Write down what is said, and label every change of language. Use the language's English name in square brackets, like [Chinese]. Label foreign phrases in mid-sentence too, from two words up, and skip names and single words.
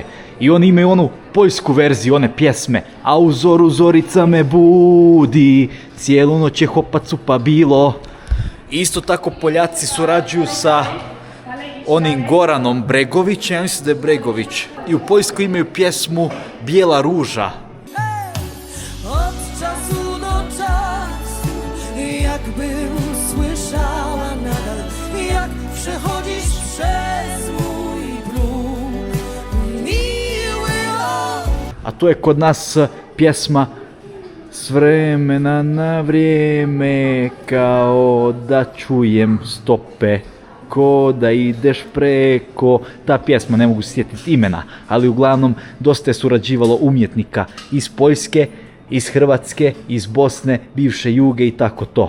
[Croatian] I oni imaju onu poljsku verziju one pjesme. A u zoru zorica me budi, cijelu noć je hopacu pa bilo. Isto tako Poljaci surađuju sa onim Goranom Bregovićem, ja mislim da je Bregović. I u Poljskoj imaju pjesmu Bijela ruža. [Polish] Od czasu do czasu, jakbym słyszała nadal, jak przechodzisz przez mój próg, miły rok. [Croatian] A to je kod nas pjesma S vremena na vrijeme, kao da čujem stope, ko da ideš preko. Ta pjesma, ne mogu sjetiti imena, ali uglavnom dosta je surađivalo umjetnika iz Poljske, iz Hrvatske, iz Bosne, bivše Juge i tako to.